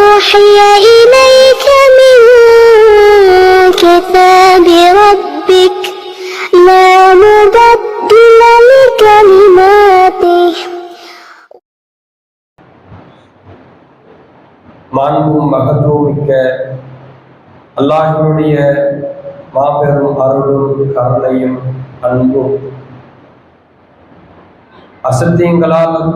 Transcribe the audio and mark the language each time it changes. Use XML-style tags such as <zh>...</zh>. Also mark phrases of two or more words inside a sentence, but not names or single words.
<ar>أوحي إليك من كتاب ربك لا مبدل لكلماته.</ar> <ta>மாண்பும் மகத்துவமிக்க அல்லாஹ்வினுடைய மாபெரும் அருளும் கருணையும் அன்பும் அசத்தியங்களால்</ta>